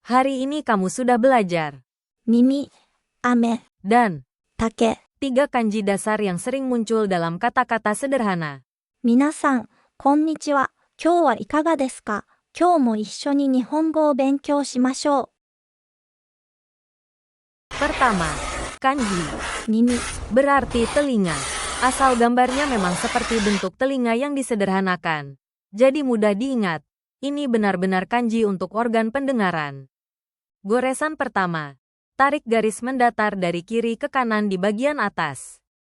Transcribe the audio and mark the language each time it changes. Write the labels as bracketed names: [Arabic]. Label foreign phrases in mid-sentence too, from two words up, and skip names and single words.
[Indonesian] Hari ini kamu sudah belajar. [Japanese] 耳、雨、 [Indonesian] Dan [Japanese] 竹。 [Indonesian] 3 kanji dasar yang sering muncul dalam kata-kata sederhana. [Japanese] 皆さん、こんにちは。今日はいかがですか？今日も一緒に日本語を勉強しましょ [Indonesian] Pertama, kanji [Japanese] う。耳、 [Indonesian] berarti telinga. Asal gambarnya memang seperti bentuk telinga yang disederhanakan. Jadi mudah diingat. Ini benar-benar kanji untuk organ pendengaran. Goresan pertama. Tarik garis mendatar dari kiri ke kanan di bagian atas.